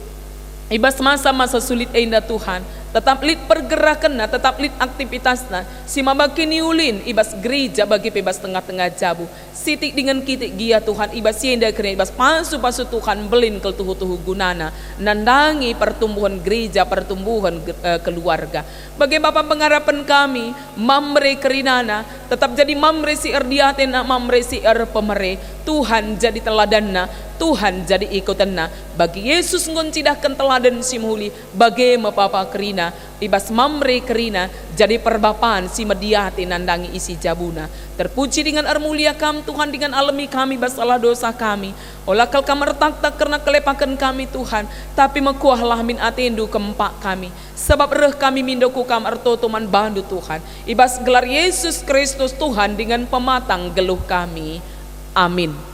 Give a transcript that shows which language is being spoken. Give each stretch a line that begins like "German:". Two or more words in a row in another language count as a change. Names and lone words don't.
Batak Karo: ibas masa-masa sulit indah Tuhan tetap lit pergerakanna tetap lit aktivitasna si mabakini ulin ibas gereja bagi bebas tengah-tengah jabu sitik dengan kitik gia Tuhan ibas yenda kena ibas pasu-pasu Tuhan belin kel tuhu-tuhu gunana nandangi pertumbuhan gereja pertumbuhan keluarga bagi Bapak pengharapan kami mamre kerinana tetap jadi mamre si erdiatena mamre si pemere Tuhan jadi teladanna Tuhan jadi ikutanna bagi Yesus ngoncidahkan teladan si muhuli bagi Bapa kerina ibas mamre kerina jadi perbapaan si mediati nandangi isi jabuna terpuji dengan mulia kam Tuhan dengan alami kami basalah dosa kami olakal kamar tak karena kelepakan kami Tuhan tapi mekuahlah min atendu kempak kami sebab reh kami mindoku kamar totoman bandu Tuhan ibas gelar Yesus Kristus Tuhan dengan pematang geluh kami amin.